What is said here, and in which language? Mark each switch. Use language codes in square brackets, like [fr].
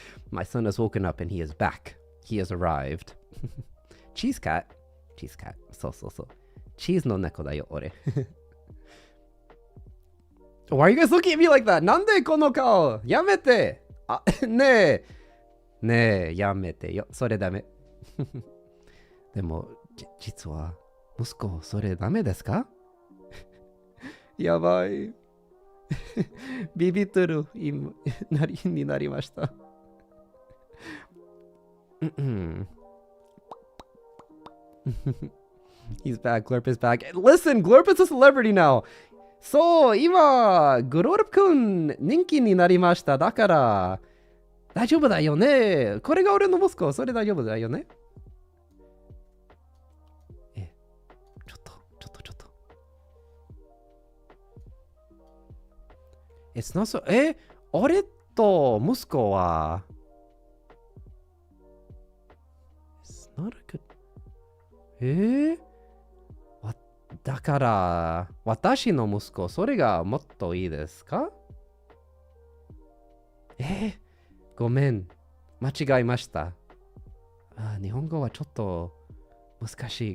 [en] My son has woken up and he is back. He has arrived. Cheese cat. そう。 [ja] チーズの猫だよ、俺。 [en] Why are you guys looking at me like that? [ja] なんでこの顔やめてねえ、やめてよ。それダメ。でも、実は、息子、それダメですかやばい。ビビってるになりました。 [en] He's back. Glurp is back. Listen, Glurp is a celebrity now. [ja] そう、今、グロールプくん人気になりました。だから、大丈夫だよね。これが俺の息子。それ大丈夫だよね。ちょっと。 [en] It's not so... [ja] 俺と息子は [en] It's not a good... [ja] だから、私の息子、それがもっといいですかごめん。間違えました。日本語はちょっと難しい。